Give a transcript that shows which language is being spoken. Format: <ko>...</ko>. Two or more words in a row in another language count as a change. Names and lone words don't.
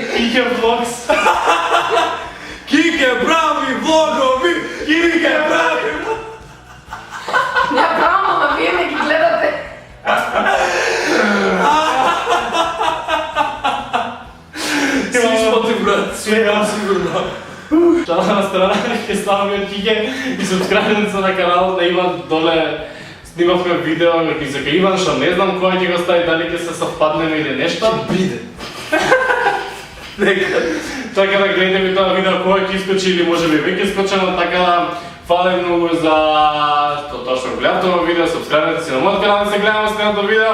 <mk>Кике Влогс. Кике прави влогови! Кике прави влогови!</mk> <bg>Няма право, ама вие не ги гледате.</bg> <mk>Си смотри, брат, Сега сигурно. Шала на страна, ќе ставаме од Кике и субскрайбница на каналот на Иван доле снимавме видео и за Иван, што не знам кој ќе го стави, дали ќе се совпаднеме или нешто. Биде. Нека. Така да гледате тоа видео кој ќе искочи или може би веќе скочено, така да фала ви многу за тоа што гледате ова видео, субскрайбнете се на мојот канал да се гледаме следното видео.</mk>